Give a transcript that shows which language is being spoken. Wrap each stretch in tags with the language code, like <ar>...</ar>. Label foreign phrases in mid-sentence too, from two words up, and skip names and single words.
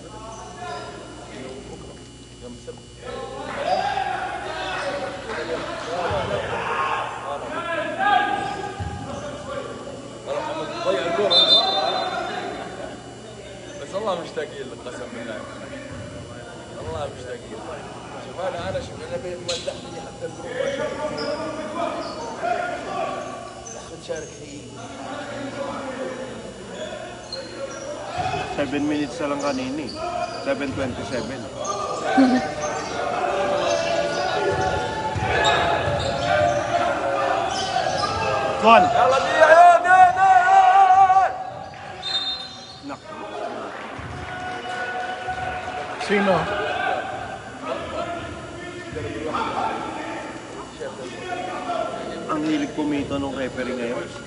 <ar>ضيع الكرة بس والله مشتاقين لك قسم بالله والله مشتاقين شوف انا شوف انا مدحني حتى الجروب تشارك فيه</ar> <ceb>7 minutes na lang kanini.</ceb> <en>7:27. One.</en> <ar>يلا دي يا دي</ar> <tl>Naku. Sino? Ang hilig pumito nung referee ngayon.</tl>